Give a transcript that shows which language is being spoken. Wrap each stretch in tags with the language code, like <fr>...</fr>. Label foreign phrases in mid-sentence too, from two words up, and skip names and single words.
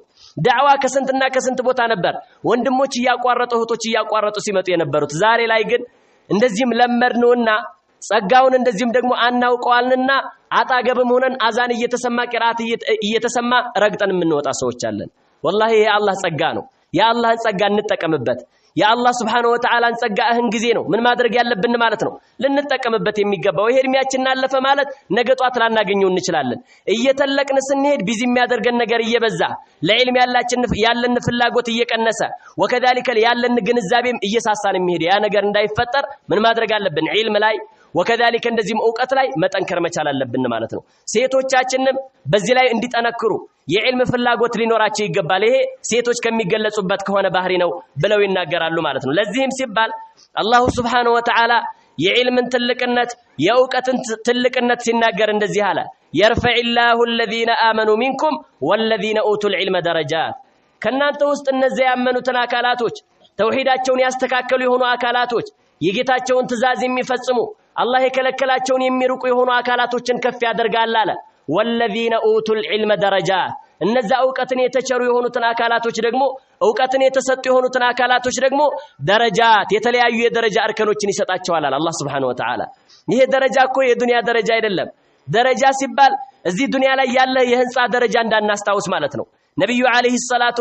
<am>ዳዕዋ ከስንትና ከስንት ቦታ ነበር ወንድሞች ያቋረጡ እህቶች ያቋረጡ ሲመጡ የነበሩት ዛሬ ላይ ግን እንደዚህም ለመድነውና ጸጋውን እንደዚህም ደግሞ አናውቀዋልና አጣገብም ሆነን አዛን እየተሰማ ቂራአት እየተሰማ ረግጠን የምንወጣ ሰዎች አለን</am> <ar>والله يا الله</ar> <am>ጸጋ ነው ያ አላህን ጸጋ እንጠቀምበት</am> <ar>يا الله سبحانه وتعالى</ar> <am>ጸጋ እህን ጊዜ ነው ምን ማድረግ ያለብን ማለት ነው ልንጠቀምበት የሚገባው ይሄ እድሜያችን አለፈ ማለት ነገ ጧት ላናገኘው እንችላለን እየተለቅን ስንሄድ ቢዚ የሚያደርገን ነገር እየበዛ ለዕልም ያለን ፍላጎት እየቀነሰ ወከذلك ያለን ግንዛቤም እየሳሳን የሚሄድ ያ ነገር እንዳይፈጠር ምን ማድረግ አለብን ዒልም ላይ ወከذلك እንደዚህም ዕውቀት ላይ መጠንከር መቻል አለብን ማለት ነው ሴቶቻችንም በዚህ ላይ እንዲጠነክሩ የዕልም ፍላጎት ሊኖራቸው ይገባል ይሄ ሴቶች ከሚገለጹበት ከሆነ ባህሪ ነው ብለው ይናገራሉ ማለት ነው ለዚህም ሲባል አላሁ</am> <ar>سبحانه وتعالى</ar> <am>የዕልምን ትልቅነት የዕውቀትን ትልቅነት ሲናገር እንደዚህ አለ</am> <ar>يرفعillahu الذين آمنوا منكم والذين أوتوا العلم درجات</ar> <am>ከናንተ ውስጥ እነዚያ ያመኑትን አካላቶች ተውሂዳቸውን ያስተካከሉ የሆኑ አካላቶች የጌታቸውን ትእዛዝ የሚፈጽሙ አላህ የከለከላቸውን የሚርቁ የሆኑ አካላቶችን ከፍ ያደርጋል አለ</am> <ar>والذين اوتوا العلم درجات</ar> <am>እነዛ ዕውቀትን የተቸሩ የሆኑትን አካላቶች ደግሞ ዕውቀትን የተሰጡ የሆኑትን አካላቶች ደግሞ ደረጃት የተለያዩ የደረጃ እርከኖችን ይሰጣቸዋል አላህ</am> <ar>سبحانه وتعالى</ar> <am>ይሄ ደረጃ እኮ የዱንያ ደረጃ አይደለም ደረጃ ሲባል እዚህ ዱንያ ላይ ያለ የህንጻ ደረጃ እንዳናስታውስ ማለት ነው ነብዩ</am> <ar>عليه الصلاة</ar>